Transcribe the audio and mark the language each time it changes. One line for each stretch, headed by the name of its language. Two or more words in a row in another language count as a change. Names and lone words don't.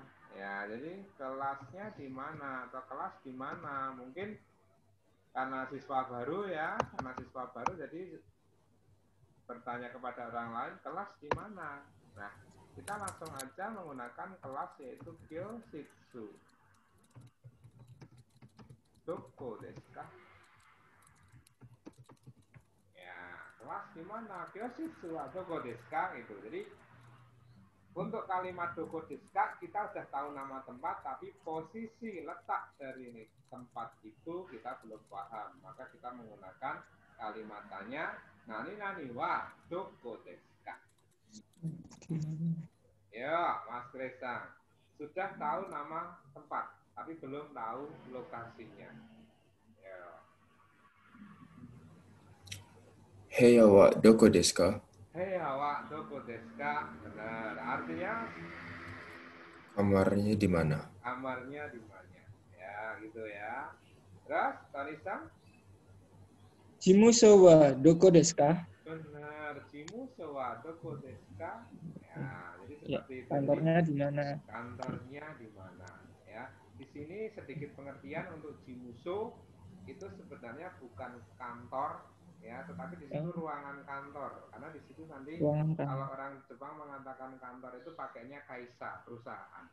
Indonesian: Ya, jadi kelasnya di mana atau kelas di mana? Mungkin karena siswa baru ya, karena siswa baru jadi bertanya kepada orang lain kelas di mana. Nah, kita langsung aja menggunakan kelas yaitu Kyositsu.
Japanese: どこですか?
Indonesian: Ya, kelas di mana? Kyositsu atau
Japanese: どこですか
Indonesian: gitu. Jadi untuk kalimat
Japanese: どこですか
Indonesian: kita sudah tahu nama tempat, tapi posisi letak dari tempat itu kita belum paham. Maka kita menggunakan kalimat tanya
Japanese: 何はどこですか?
Indonesian: Ya, Mas Kresang. Sudah tahu nama tempat, tapi belum tahu lokasinya. Ya.
Japanese: 部屋はどこですか? へいはわどこですか?
Indonesian: Benar. Artinya Kamarnya di mana? kamarnya di mana? Ya, gitu ya. Terus, Tanisan?
Japanese: 事務所はどこですか? Benar. 事務所はどこですか?
Indonesian: Ya, jadi Ya, seperti itu. kantornya di mana? Kantornya di mana? Ya, di sini sedikit pengertian untuk jimuso itu sebenarnya bukan kantor ya, tetapi di situ ruangan kantor. Karena di situ nanti kalau orang Jepang mengatakan kantor itu pakainya kaisa, perusahaan.